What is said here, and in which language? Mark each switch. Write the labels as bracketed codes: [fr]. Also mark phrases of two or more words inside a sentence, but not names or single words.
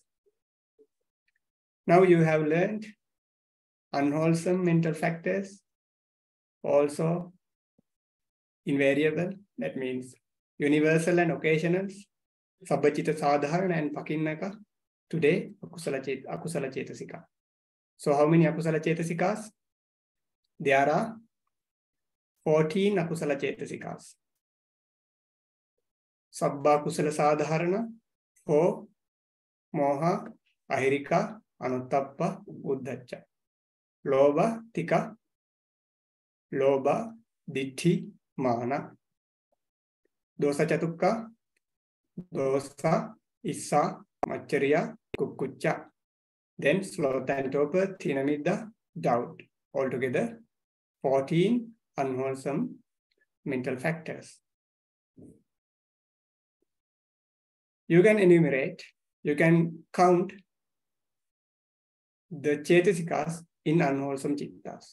[en] Now you have learned unwholesome mental factors, also invariable, that means universal and occasional, [pi] Sabbacita Sadharana [en] and Pakinnaka. Today, [pi] Akusala Cetasika. [en] So how many [pi] Akusala Cetasikas? [en] There are 14 [pi] Akusala Cetasikas. Sabba Kusala Sadharana, 4, Moha, Ahirika, Anuttappa, Uddhacca. Loba, Tika, Loba, Ditti, Mana. Dosa Chatukka, Dosa, Issa, Machariya, Kukkucca. [en] Then sloth and torpor, Thinamidda, doubt. Altogether, 14 unwholesome mental factors. You can enumerate, you can count the Cetasikas in unwholesome chittas.